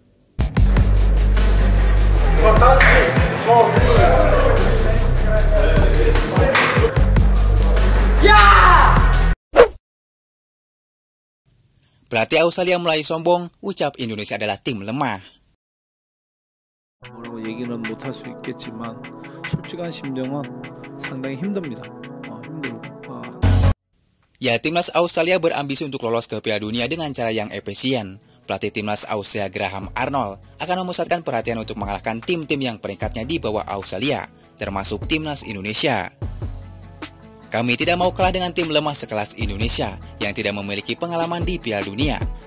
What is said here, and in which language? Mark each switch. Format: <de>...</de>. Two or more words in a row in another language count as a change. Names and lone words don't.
<id>Pelatih Australia mulai sombong, ucap Indonesia adalah tim lemah.</id> <ko>뭐라고 얘기는 못할 수 있겠지만 솔직한 심정은 상당히 힘듭니다. 힘들고.</ko> <id>Ya, timnas Australia berambisi untuk lolos ke Piala Dunia dengan cara yang efisien. Pelatih timnas Australia Graham Arnold akan memusatkan perhatian untuk mengalahkan tim-tim yang peringkatnya di bawah Australia, termasuk timnas Indonesia. Kami tidak mau kalah dengan tim lemah sekelas Indonesia yang tidak memiliki pengalaman di Piala Dunia.</id>